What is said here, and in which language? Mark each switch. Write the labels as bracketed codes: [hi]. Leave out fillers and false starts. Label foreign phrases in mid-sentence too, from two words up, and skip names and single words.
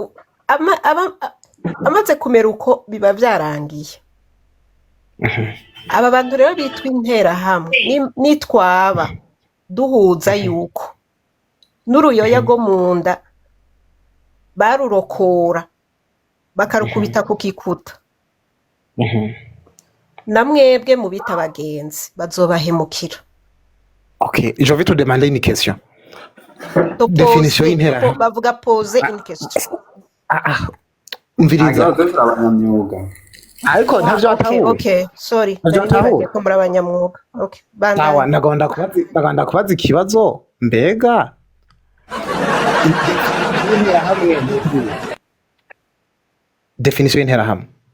[rn] amaze kumera uko biba vyarangiye aba bantu rero bitwa intera hamwe nitwaba duhuza yuko n'uruyoya rwo mu nda barurokora bakarukubita ku kikuta na mwebwe mu bita abagenzi bazobahemukira. [fr] Ok, j'ai envie de te demander une question. [rn] Définition y'interahamwe. [fr] Bavuga pose une question. [rn] Umviriza. Ariko ntavyo Okay, atahuye. [en] okay, sorry. [rn] Ntavyo atahuye. Ko muri abanyamwuga. Okay, Sawa, bandanya. ndagomba kubaza ikibazo mbega definition y'interahamwe.